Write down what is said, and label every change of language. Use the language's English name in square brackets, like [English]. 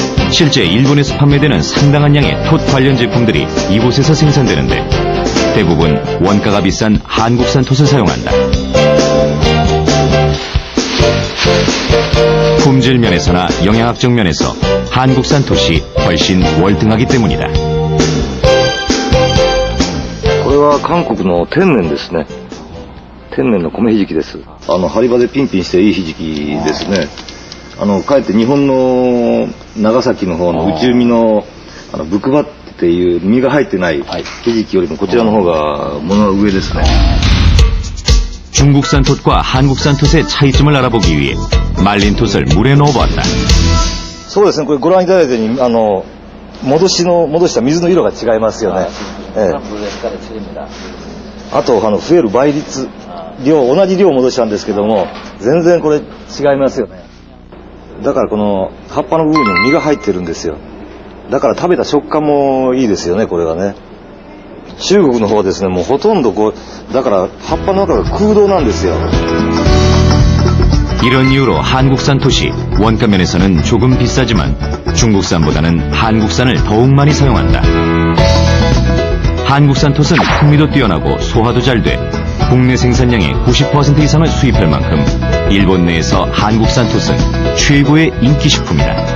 [Korean] 실제 일본에서 판매되는 상당한 양의 톳 관련 제품들이 이곳에서 생산되는데 대부분 원가가 비싼 한국산 톳을 사용한다. 품질 면에서나 영양학적 면에서 한국산 톳이 훨씬 월등하기 때문이다. [Japanese] これは韓国の天然ですね。天然の米ひじきです。針場でピンピンしていいひじきですね。かえって日本の長崎の方の内海のブクバっっていう実が入ってないひじきよりもこちらの方が物は上ですね。 [Korean] 중국산 톳과 한국산 톳의 차이점을 알아보기 위해 말린 톳을 물에 넣어보았다. [Japanese] そうですね、これご覧いただいたように戻した水の色が違いますよね。あと増える倍率同じ量戻したんですけども全然これ違いますよね。だからこの葉っぱの部分にも実が入ってるんですよ。だから食べた食感もいいですよね、これがね。中国の方はですね、もうほとんどだから葉っぱの中が空洞なんですよ。 [Korean] 이런 이유로 한국산 톳이 원가 면에서는 조금 비싸지만 중국산보다는 한국산을 더욱 많이 사용한다. 한국산 톳은 풍미도 뛰어나고 소화도 잘 돼 국내 생산량의 90% 이상을 수입할 만큼 일본 내에서 한국산 톳은 최고의 인기 식품이다.